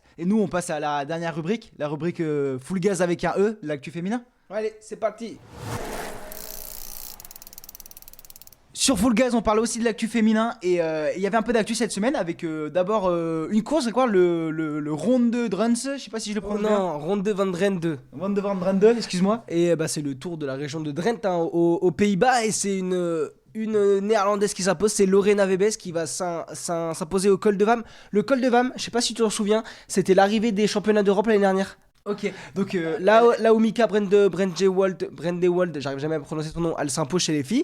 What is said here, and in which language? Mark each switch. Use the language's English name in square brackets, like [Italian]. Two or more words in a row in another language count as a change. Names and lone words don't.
[French] Et nous, on passe à la dernière rubrique, la rubrique Full Gaz avec un E, l'actu féminin. Allez, c'est parti. Sur Full Gaz, on parle aussi de l'actu féminin et il y avait un peu d'actu cette semaine avec d'abord une course, c'est quoi le Ronde de Drenthe, je sais pas si je le prononce bien. Non, ronde de Van Drenthe. Ronde van Drenthe, excuse-moi. Et c'est le tour de la région de Drenthe aux Pays-Bas et c'est une néerlandaise qui s'impose, c'est Lorena Wiebes qui va s'imposer au Col de Vam. Le Col de Vam, je sais pas si tu t'en souviens, c'était l'arrivée des championnats d'Europe l'année dernière. Ok, donc Là où Mika Brendewald, j'arrive jamais à prononcer son nom, elle s'impose chez les filles.